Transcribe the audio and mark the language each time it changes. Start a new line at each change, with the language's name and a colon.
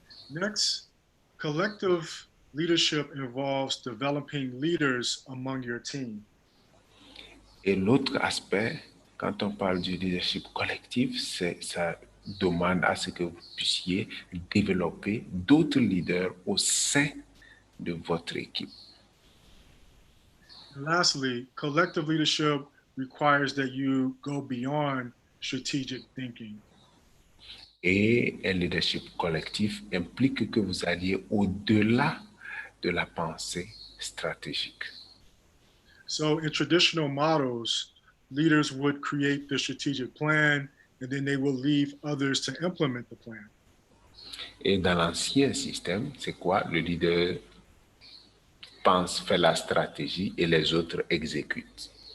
English: Next, collective leadership involves developing leaders among your team.
French: Et l'autre aspect, quand on parle du leadership collectif, ça demande à ce que vous puissiez développer d'autres leaders au sein de votre équipe.
English: And lastly, collective leadership requires that you go beyond strategic thinking.
French: Et un leadership collectif implique que vous alliez au-delà de la pensée stratégique.
English: So in traditional models, leaders would create the strategic plan and then they will leave others to implement the plan.
French: Et dans l'ancien système, c'est quoi? Le leader pense, fait la stratégie et les autres exécutent.